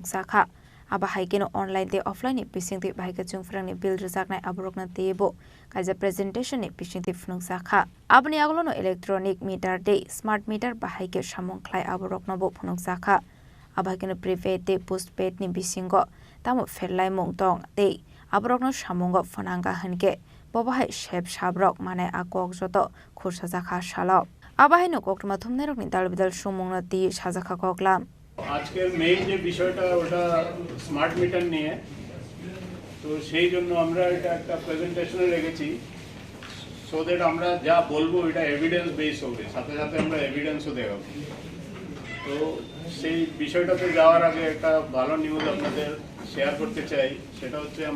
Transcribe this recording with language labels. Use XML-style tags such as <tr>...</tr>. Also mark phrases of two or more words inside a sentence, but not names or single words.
<trp>sakha aba haikeno online de offline pising de baika chung frangni bill rizak nai abrokna tebo kaja presentation ni pising de funung sakha abni aglono</trp> <en>electronic meter</en> <trp>de</trp> <en>smart meter</en> <trp>bahaike samong khlai abrokna bo funung sakha aba keno prepaid de postpaid ni bisingo tamo ferlai mong tong de abrokno samongo fonanga hanke bobahai shep shabrok mane akok joto khursa jakha shalok aba haino koktuma thumne rokni dalbidal sumongna ti sajakha koklam</trp> <bn>আজকের মেইন যে বিষয়টা ওটা</bn> <en>smart meter</en> <bn>নিয়ে তো সেই জন্য আমরা এটা একটা প্রেজেন্টেশনে রেখেছি</bn> <en>so that</en> <bn>আমরা যা বলবো এটা</bn> <en>evidence base</en> <bn>হবে সাথে সাথে আমরা এভিডেন্সও দেখাবো তো সেই বিষয়টাতে যাওয়ার আগে একটা ভালো নিউজ আপনাদের শেয়ার করতে চাই সেটা হচ্ছে আমরা</bn>